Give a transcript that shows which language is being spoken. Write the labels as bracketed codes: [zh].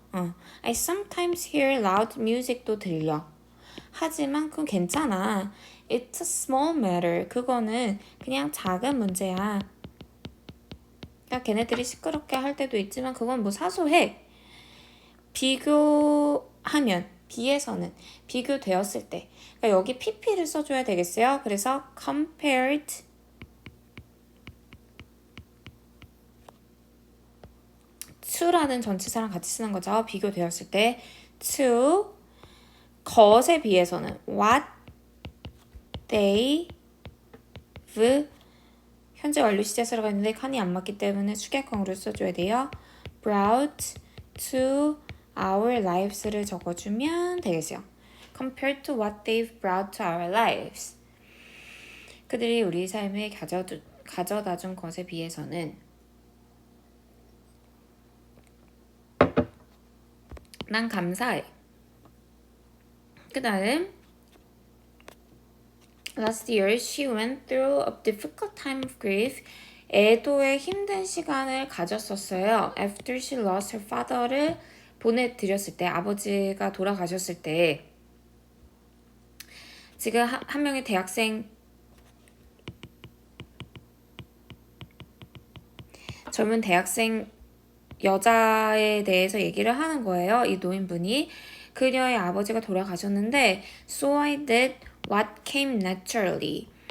[en] I sometimes hear loud music도 [ko] 들려. 하지만 그건 괜찮아. [en] It's a small matter. [ko] 그거는 그냥 작은 문제야. 그러니까 걔네들이 시끄럽게 할 때도 있지만 그건 뭐 사소해. 비교하면 비해서는 비교되었을 때 그러니까 여기 pp를 써줘야 되겠어요. 그래서 compared to라는 전치사랑 같이 쓰는 거죠. 비교되었을 때 to 것에 비해서는 [en] what they've [ko] 현재 완료 시제사라가 있는데 칸이 안 맞기 때문에 수격형으로 써줘야 돼요. [en] brought to our lives를 [ko] 적어주면 되겠어요. [en] compared to what they've brought to our lives. [ko] 그들이 우리 삶에 가져다 준 것에 비해서는 난 감사해. [en] 그 다음 Last year, she went through a difficult time of grief. [ko] 애도의 힘든 시간을 가졌었어요. [en] After she lost her father [ko] 를 보내드렸을 때, 아버지가 돌아가셨을 때 지금 한 명의 대학생 젊은 대학생 여자에 대해서 얘기를 하는 거예요. 이 노인분이. 그녀의 아버지가 돌아가셨는데 [en] So I did what came naturally.